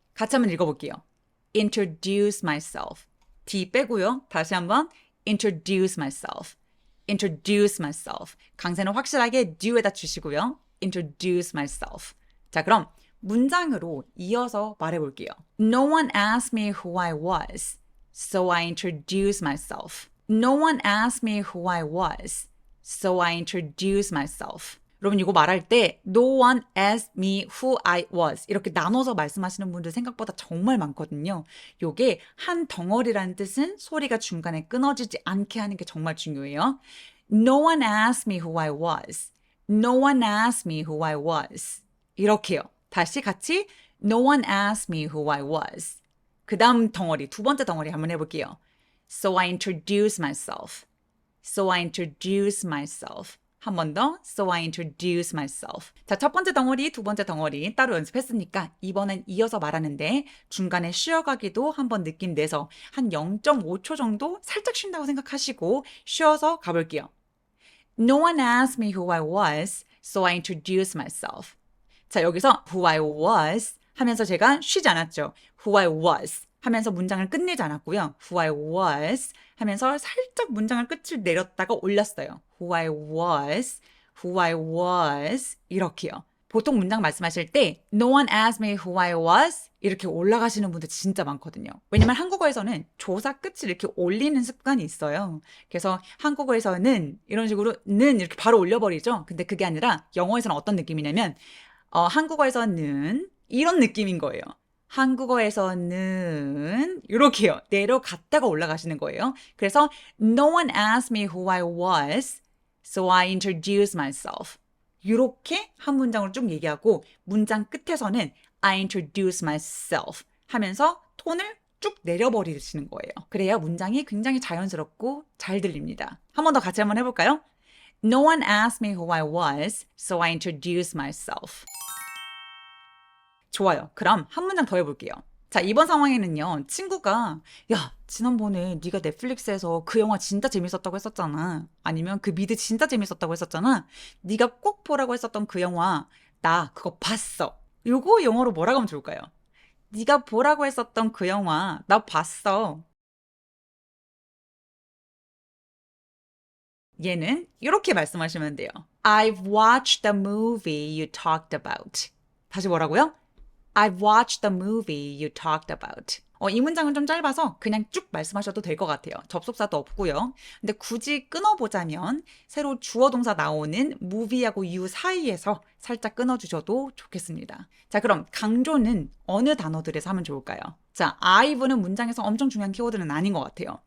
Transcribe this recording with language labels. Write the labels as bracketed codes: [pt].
[ko] 같이 한번 읽어볼게요. [en] Introduce myself. [ko] D 빼고요. 다시 한번 [en] introduce myself. introduce myself. [ko] 강세는 확실하게 do에다 주시고요. [en] introduce myself. [ko] 자, 그럼 문장으로 이어서 말해볼게요. [en] No one asked me who I was, so I introduced myself. No one asked me who I was, so I introduced myself. [ko] 여러분 이거 말할 때 [en] No one asked me who I was [ko] 이렇게 나눠서 말씀하시는 분들 생각보다 정말 많거든요. 요게 한 덩어리라는 뜻은 소리가 중간에 끊어지지 않게 하는 게 정말 중요해요. [en] No one asked me who I was. No one asked me who I was. [ko] 이렇게요. 다시 같이 [en] No one asked me who I was. [ko] 그 다음 덩어리, 두 번째 덩어리 한번 해볼게요. [en] So I introduced myself. So I introduced myself. [ko] 한 번 더. [en] So I introduced myself. [ko] 자, 첫 번째 덩어리, 두 번째 덩어리 따로 연습했으니까 이번엔 이어서 말하는데 중간에 쉬어가기도 한번 느낌 내서 한 0.5초 정도 살짝 쉰다고 생각하시고 쉬어서 가볼게요. [en] No one asked me who I was, so I introduced myself. [ko] 자, 여기서 [en] who I was [ko] 하면서 제가 쉬지 않았죠. [en] who I was [ko] 하면서 문장을 끝내지 않았고요. who I was 하면서 살짝 문장을 끝을 내렸다가 올렸어요. [en] who I was, who I was [ko] 이렇게요. 보통 문장 말씀하실 때 [en] No one asked me who I was [ko] 이렇게 올라가시는 분들 진짜 많거든요. 왜냐면 한국어에서는 조사 끝을 이렇게 올리는 습관이 있어요. 그래서 한국어에서는 이런 식으로 는 이렇게 바로 올려버리죠. 근데 그게 아니라 영어에서는 어떤 느낌이냐면 한국어에서는 이런 느낌인 거예요. 한국어에서는 이렇게요. 내려갔다가 올라가시는 거예요. 그래서 [en] No one asked me who I was, so I introduced myself. [ko] 이렇게 한 문장으로 쭉 얘기하고 문장 끝에서는 [en] I introduce myself [ko] 하면서 톤을 쭉 내려버리시는 거예요. 그래야 문장이 굉장히 자연스럽고 잘 들립니다. 한 번 더 같이 한번 해볼까요? [en] No one asked me who I was, so I introduced myself. [ko] 좋아요. 그럼 한 문장 더 해볼게요. 자, 이번 상황에는요. 친구가 야, 지난번에 네가 넷플릭스에서 그 영화 진짜 재밌었다고 했었잖아. 아니면 그 미드 진짜 재밌었다고 했었잖아. 네가 꼭 보라고 했었던 그 영화 나 그거 봤어. 요거 영어로 뭐라고 하면 좋을까요? 네가 보라고 했었던 그 영화 나 봤어. 얘는 이렇게 말씀하시면 돼요. [en] I've watched the movie you talked about. [ko] 다시 뭐라고요? [en] I've watched the movie you talked about. [ko] 이 문장은 좀 짧아서 그냥 쭉 말씀하셔도 될 것 같아요. 접속사도 없고요. 근데 굳이 끊어보자면 새로 주어 동사 나오는 movie하고 you 사이에서 살짝 끊어주셔도 좋겠습니다. 자, 그럼 강조는 어느 단어들에서 하면 좋을까요? 자, I've는 문장에서 엄청 중요한 키워드는 아닌 것 같아요.